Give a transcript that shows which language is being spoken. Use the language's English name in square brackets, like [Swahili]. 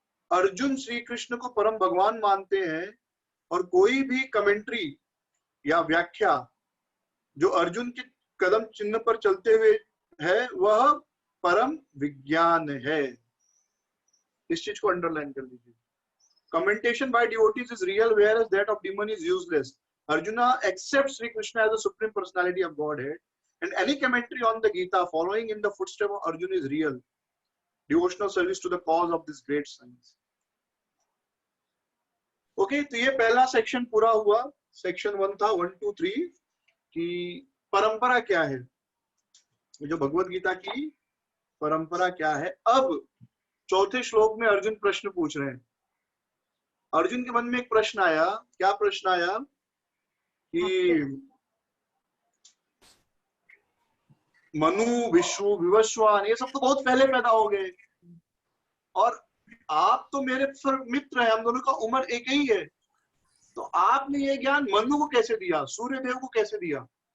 [Hindi] अर्जुन श्री कृष्ण को परम भगवान मानते हैं, और कोई भी कमेंट्री या व्याख्या जो अर्जुन के कदम चिन्ह पर चलते हुए है, वह परम विज्ञान है। इस चीज को अंडरलाइन कर लीजिए। [English] Commentation by devotees is real, whereas that of demon is useless. Arjuna accepts Sri Krishna as the supreme personality of Godhead, and any commentary on the Gita following in the footsteps of Arjuna is real. Devotional service to the cause of this great science. [Hindi] Okay, तो ये पहला section पूरा हुआ। Section 1 था 1, 2, 3 कि परंपरा क्या है, जो भगवत गीता की परंपरा क्या है। अब चौथे श्लोक में अर्जुन प्रश्न पूछ रहे हैं। अर्जुन के मन में एक प्रश्न आया, क्या प्रश्न आया कि मनु, विश्व, विवस्वान, ये सब तो बहुत पहले पैदा हो गए, और आप तो मेरे मित्र हैं, हम दोनों का उम्र एक ही है, तो आपने ये ज्ञान मनु को कैसे दिया, सूर्य देव को कैसे दिया।